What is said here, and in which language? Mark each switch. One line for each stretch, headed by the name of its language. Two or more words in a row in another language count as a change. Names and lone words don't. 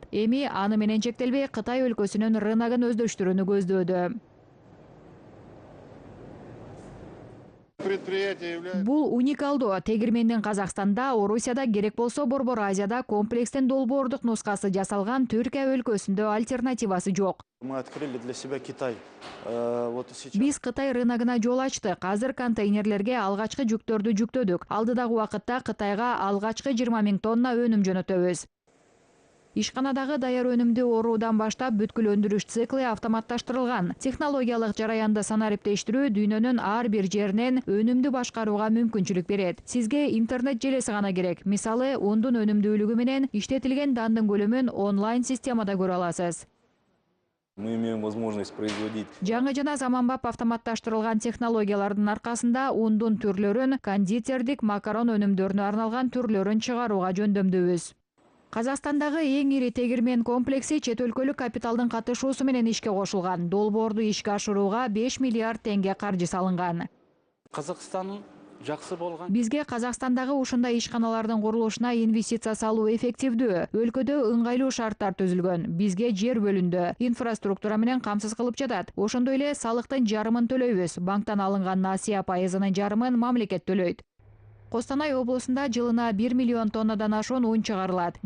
Kyrgyz: Эми аны менен чектелбей Кытай өлкөсүнүн рыногун өздөштүрүүнү көздөөдө. Бул уникалдуу. Тегирмендин Казакстанда, Орусияда керек болсо Борбор Азияда комплекстен долбоордук нускасы жасалган Түркия өлкөсүндө альтернативасы жок.
Russian: Мы открыли для себя Китай.
Kyrgyz: Биз Кытай рыногуна жол ачтык. Азыр контейнерлерге алгачкы жүктөрдү жүктөдүк. Алдыдагы убакытта Кытайга алгачкы 20 000 тонна өнүм жөнөтөбүз. Ишканадагы даяр өнүмдү оруудан баштап бүткүл өндүрүш циклы автоматташтырылган. Технологиялык жараянды санариптештирүү дүйнөнүн ар бир жеринен өнүмдү башкарууга мүмкүнчүлүк берет. Сизге интернет желеси гана керек. Мисалы, ундун өнүмдүүлүгү менен иштетилген дандын көлөмүн онлайн системада көрө аласыз.
Russian: Мы имеем возможность производить.
Kyrgyz: Жаңы жана заманбап автоматташтырылган технологиялардын аркасында ундун түрлөрүн, кондитердик, макарон өнүмдөрүнө арналган түрлөрүн чыгарууга жөндөмдөбүз. Казакстандагы эң ири тегирмен комплекси чет өлкөлүк капиталдын катышуусу менен ишке кошулган. Долбоорду ишке ашырууга 5 миллиард теңге каржы салынган.
Kazakh: Қазақстанның жақсы болған.
Kyrgyz: Бизге Казакстандагы ушундай ишканалардын курулушуна инвестиция салуу эффективдүү. Өлкөдө ыңгайлуу шарттар түзүлгөн. Бизге жер бөлүндү. Инфраструктура менен камсыз кылып жатат. Ошондой эле салыктын жарымын төлөйбүз. Банктан алынган насыя пайызынын жарымын мамлекет төлөйт. Костанай облусунда жылына 1 миллион тоннадан ашуун un чыгарылат.